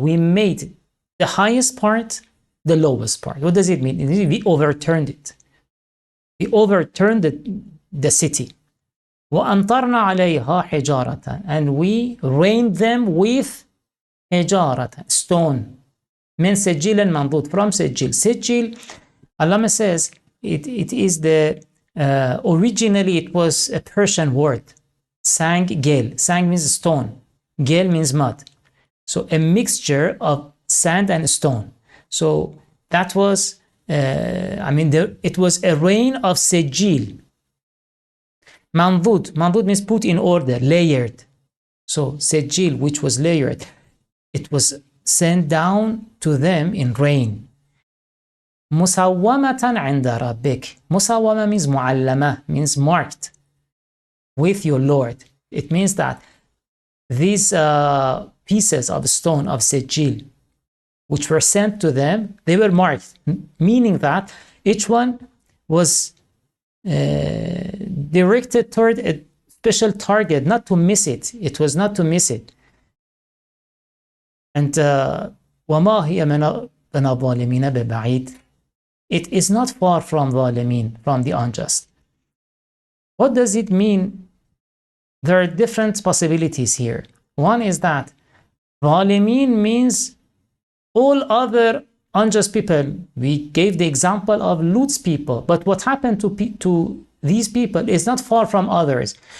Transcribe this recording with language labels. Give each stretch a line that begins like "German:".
English: We made the highest part the lowest part. What does it mean? We overturned it. We overturned the city.
Arabic: وأمطرنا عليها حجارة.
English: And we rained them with حجارة, stone.
Arabic: من سجيل منضود, from سجيل.
English: سجيل, Allama says, it is the, originally it was a Persian word. Sang gel. Sang means stone. Gel means mud. So a mixture of sand and stone. So that was, it was a rain of sejil. Mandud. Mandud means put in order, layered. So sejil, which was layered, it was sent down to them in rain. Musawwamatan 'inda rabbik. Musawwama means mu'allama, means marked with your Lord. It means that these pieces of stone of sejil, which were sent to them, they were marked, meaning that each one was directed toward a special target, not to miss it. It was not to miss it.
Arabic: And وَمَا هِيَ مِنَ الظَّالِمِينَ بِبَعِيدٍ.
English: It is not far from ظالمين, from the unjust. What does it mean? There are different possibilities here. One is that ظالمين means all other unjust people. We gave the example of Lut's people, but what happened to these people is not far from others.